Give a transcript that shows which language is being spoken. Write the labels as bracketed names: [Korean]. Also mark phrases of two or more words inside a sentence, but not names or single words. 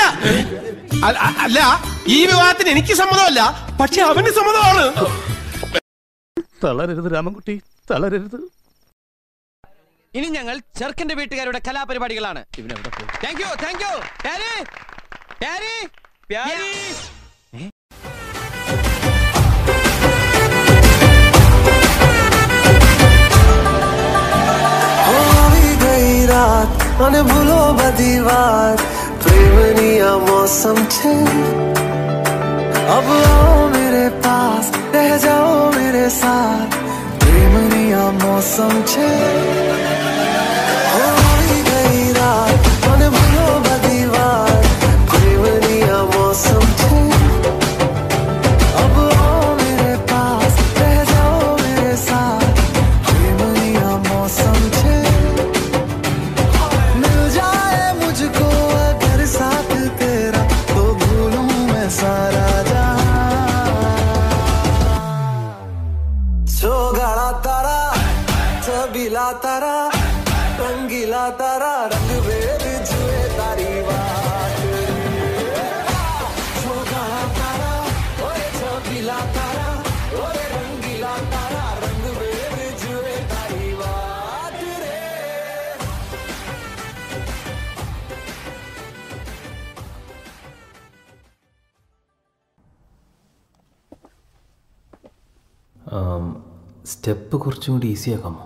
[Malayalam] അല്ല, ഈ വിവാഹത്തിന് എനിക്ക് സമ്മതമല്ല, പക്ഷെ അവന് സമ്മതമാണ്. തളരരുത് രാമൻകുട്ടി, തളരരുത്. ഇനി ഞങ്ങൾ ചെറുക്കന്റെ വീട്ടുകാരുടെ കലാപരിപാടികളാണ്. [English] thank you, thank you. [Malayalam] പ്യാരി, പ്യാരി, പ്യാരി. [Gujarati] અને ભૂલો બધી વાત, પ્રેમની આ મૌસમ છે. [Hindi] अब आओ मेरे पास, रह जाओ मेरे साथ, [Gujarati] પ્રેમની આ મૌસમ છે. [Hindi] होई गई रात, [Gujarati] મન ભૂલો બધી વાત, પ્રેમની આ મૌસમ છે. [Hindi] अब आओ मेरे पास, रह जाओ मेरे साथ, [Gujarati] પ્રેમની આ મૌસમ છે. [Hindi] मिल जाए मुझको अगर साथ तेरा, तो भूलूं मैं सारा. [Gujarati] છબીલા તારા, રંગીલા તારા, રંગ ભેદ જુએ તારી વાત. છોગાડા તારા, ઓએ છબીલા તારા, ઓએ રંગીલા તારા, રંગ ભેદ જુએ તારી વાત રે. [Malayalam] സ്റ്റെപ്പ് കുറച്ചും കൂടി ഈസി ആക്കാമോ?